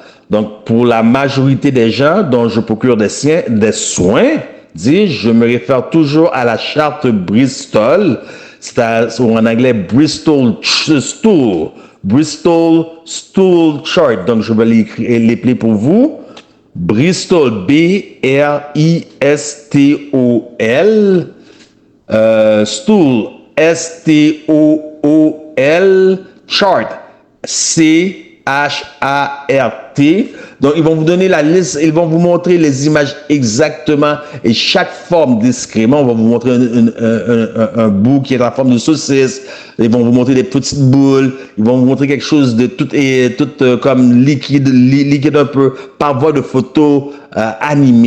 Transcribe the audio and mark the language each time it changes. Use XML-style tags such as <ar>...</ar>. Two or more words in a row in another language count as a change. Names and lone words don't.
<fr>Donc, pour la majorité des gens dont je procure des soins, je me réfère toujours à la charte Bristol, ou en anglais Bristol Stool. Bristol Stool Chart. Donc, je vais l'épeler pour vous. Bristol, B-R-I-S-T-O-L, Stool, S-T-O-O-L, Chart, C-H-A-R-T. Donc, ils vont vous donner la liste, ils vont vous montrer les images exactement et chaque forme discrètement. On va vous montrer un bout qui est en forme de saucisse. Ils vont vous montrer des petites boules. Ils vont vous montrer quelque chose de tout comme liquide un peu par voie de photo animée.</fr>